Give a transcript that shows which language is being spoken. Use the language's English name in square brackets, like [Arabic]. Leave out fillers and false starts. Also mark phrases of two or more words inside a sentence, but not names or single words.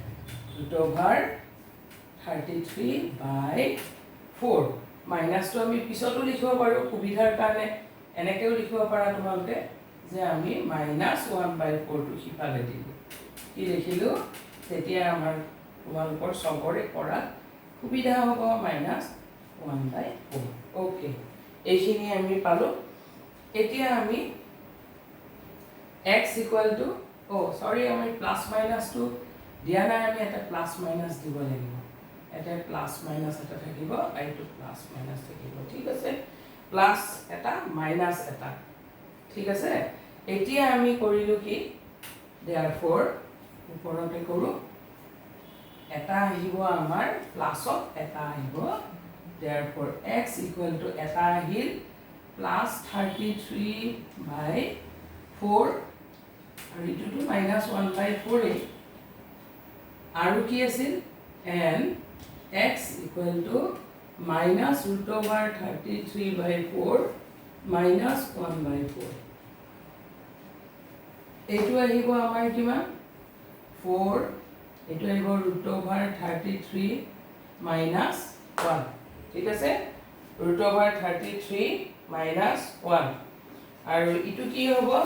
[Assamese] √33/4 মাইনাস টো আমি পিছতো লিখিব পাৰো সুবিধাৰ কাৰণে এনেকেও লিখিব পাৰা তোমালোকে যে আমি মাইনাস 1/4 টো সিফালে দিলো কি লিখিলো তেতিয়া আমাৰ তোমালোকৰ সবৰে কৰা সুবিধা হ'ব মাইনাস 1/4 ওকে এইখিনি আমি পালো এতিয়া আমি [English] x equal to sorry [Assamese] আমি প্লাস মাইনাস টো দিয়া নাই আমি এটা প্লাস মাইনাস দিব লাগিব এটা প্লাস মাইনাস এটা থাকিব এইটো প্লাস মাইনাস থাকিব ঠিক আছে প্লাস এটা মাইনাস এটা ঠিক আছে এতিয়া আমি কৰিলো কি therefore ওপৰতে কৰো এটা আহিব আমাৰ প্লাসত এটা আহিব [English] therefore x equal to [Assamese] এটা আহিল plus 33/4 আৰু ইটো minus 1/4 আৰু কি আছিল [English] and x equal to minus [Assamese] √33/4 minus 1/4 এইটো আহিব আমাৰ কিমান 4 এইটো আহিব √33 minus 1 ঠিক আছে √33 minus 1 আৰু ইটো কি হ'ব